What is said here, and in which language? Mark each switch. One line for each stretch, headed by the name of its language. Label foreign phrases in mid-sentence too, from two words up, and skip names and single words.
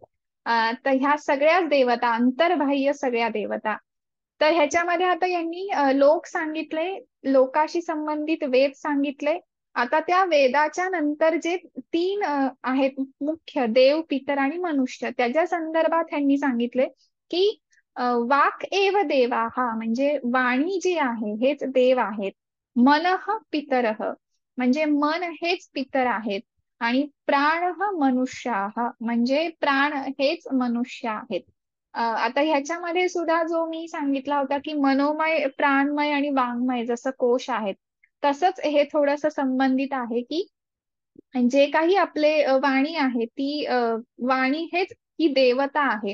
Marathi: तर ह्या सगळ्याच देवता, अंतर्बाह्य सगळ्या देवता. तर ह्याच्यामध्ये आता यांनी लोक सांगितले, लोकाशी संबंधित वेद सांगितले. आता त्या वेदाच्या नंतर जे 3 आहेत मुख्य, देव, पितर आणि मनुष्य, त्याच्या संदर्भात त्यांनी सांगितले की
Sanskrit: वाक् एव देवाः,
Marathi: म्हणजे वाणी जी आहे हेच देव आहेत.
Sanskrit: मनः पितरः,
Marathi: म्हणजे मन हेच पितर आहेत.
Sanskrit: आणि प्राणः मनुष्याः,
Marathi: म्हणजे प्राण हेच मनुष्य आहेत. आता ह्याच्यामध्ये सुद्धा जो मी सांगितला होता की मनोमय, प्राणमय आणि वाङ्मय जसं कोश आहेत, तसंच हे थोडस संबंधित आहे की जे काही आपले वाणी आहे ती वाणी हेच ही देवता आहे.